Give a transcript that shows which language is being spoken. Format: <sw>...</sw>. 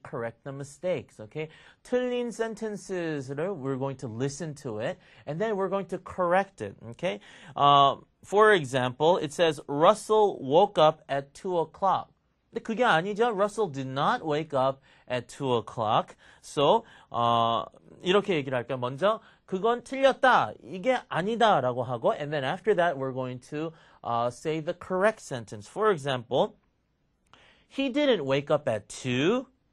<en>Correct the mistakes. Okay,</en> <ko>틀린</ko> <en>sentences를 we're going to listen to it, and then we're going to correct it. Okay, for example, it says Russell woke up at 2 o'clock.</en> <ko>근데 그게 아니죠.</ko> <en>Russell did not wake up at 2 o'clock. So,</en> <ko>이렇게 얘기를 할까요? 먼저, 그건 틀렸다. 이게 아니다. 라고 하고,</ko> <en>and then after that, we're going to say the correct sentence. For example, he didn't wake up at 2.</en>